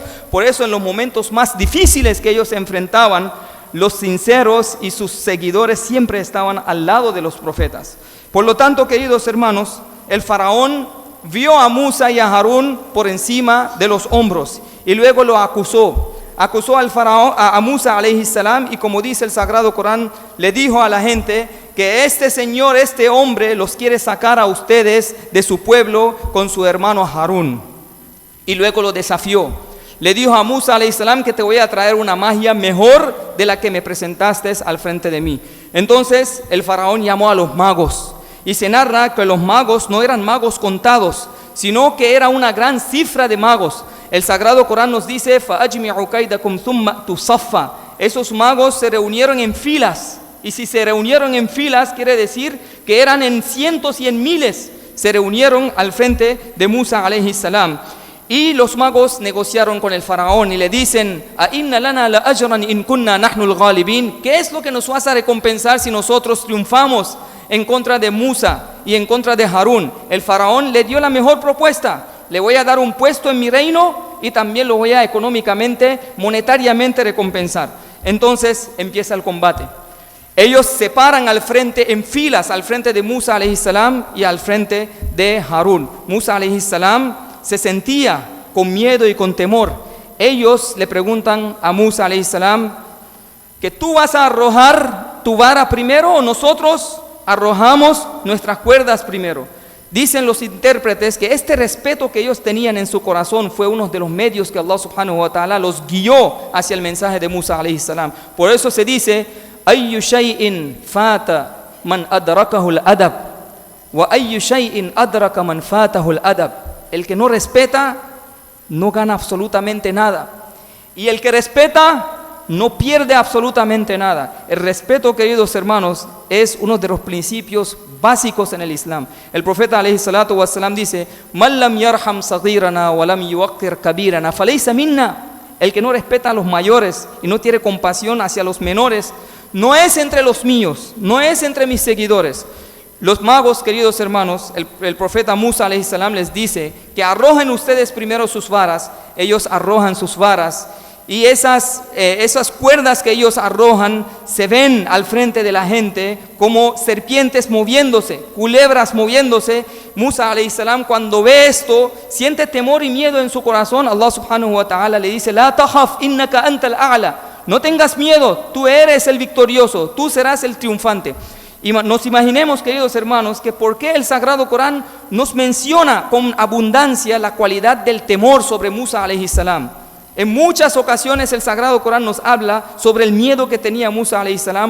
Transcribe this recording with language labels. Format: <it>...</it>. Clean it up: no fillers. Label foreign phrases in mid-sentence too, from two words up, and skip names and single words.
<es>Por eso en los momentos más difíciles que ellos se enfrentaban, los sinceros y sus seguidores siempre estaban al lado de los profetas. Por lo tanto, queridos hermanos, el faraón vio a Musa y a Harún por encima de los hombros y luego lo acusó al faraón,</es> <ar>a موسى عليه السلام,</ar> <es>y como dice el Sagrado Corán, le dijo a la gente que este señor, este hombre, los quiere sacar a ustedes de su pueblo con su hermano Harún. Y luego lo desafió. Le dijo a Musa</es> <ar>عليه السلام</ar> <es>que te voy a traer una magia mejor de la que me presentaste al frente de mí. Entonces el faraón llamó a los magos Y se narra que los magos no eran magos contados, sino que era una gran cifra de magos. El Sagrado Corán nos dice,</es> <ar>فَأَجْمِعُ كَيْدَكُمْ ثُمَّ أْتُوا صَفًّا.</ar> <es>Esos magos se reunieron en filas, y si se reunieron en filas, quiere decir que eran en cientos y en miles, se reunieron al frente de Musa</es> <ar>عليه السلام.</ar> <es>Y los magos negociaron con el faraón y le dicen,</es> <ar>أَإِنَّ لَنَا لَأَجْرًا إِن كُنَّا نَحْنُ الْغَالِبِينَ.</ar> <es>¿Qué es lo que nos vas a recompensar si nosotros triunfamos en contra de Musa y en contra de Harún? El faraón le dio la mejor propuesta: le voy a dar un puesto en mi reino y también lo voy a económicamente, monetariamente recompensar. Entonces empieza el combate. Ellos se paran al frente, en filas, al frente de Musa</es> <ar>عليه السلام</ar> <es>y al frente de Harún. Musa</es> <ar>عليه السلام</ar> <es>se sentía con miedo y con temor. Ellos le preguntan a Musa</es> <ar>عليه السلام,</ar> <es>¿que tú vas a arrojar tu vara primero o nosotros arrojamos nuestras cuerdas primero? Dicen los intérpretes que este respeto que ellos tenían en su corazón fue uno de los medios que Allah</es> <ar>سبحانه وتعالى</ar> <es>los guió hacia el mensaje de Musa</es> <ar>عليه السلام.</ar> <es>Por eso se dice,</es> <ar>أي شيء فات من أدركه الأدب وأي شيء أدرك من فاته الأدب.</ar> <es>El que no respeta no gana absolutamente nada, y el que respeta no pierde absolutamente nada. El respeto, queridos hermanos, es uno de los principios básicos en el Islam. El profeta</es> <ar>عليه الصلاة والسلام</ar> <es>dice,</es> <ar>من لم يرحم صغيرنا ولم يوقر كبيرنا فليس منا.</ar> <es>El que no respeta a los mayores y no tiene compasión hacia los menores no es entre los míos, no es entre mis seguidores. Los magos, queridos hermanos, el profeta Musa</es> <ar>عليه السلام</ar> <es>les dice que arrojen ustedes primero sus varas. Ellos arrojan sus varas, y esas cuerdas que ellos arrojan se ven al frente de la gente como serpientes moviéndose, culebras moviéndose.</es> <ar>موسى عليه السلام,</ar> <es>cuando ve esto, siente temor y miedo en su corazón. Allah</es> <ar>سبحانه وتعالى</ar> <es>le dice,</es> <ar>لا تخف إنك أنت الأعلى.</ar> <es>No tengas miedo, tú eres el victorioso, tú serás el triunfante. Y nos imaginemos, queridos hermanos, que por qué el Sagrado Corán nos menciona con abundancia la cualidad del temor sobre Musa</es> <ar>عليه السلام.</ar> <es>En muchas ocasiones el Sagrado Corán nos habla sobre el miedo que tenía Musa</es> <ar>عليه السلام.</ar>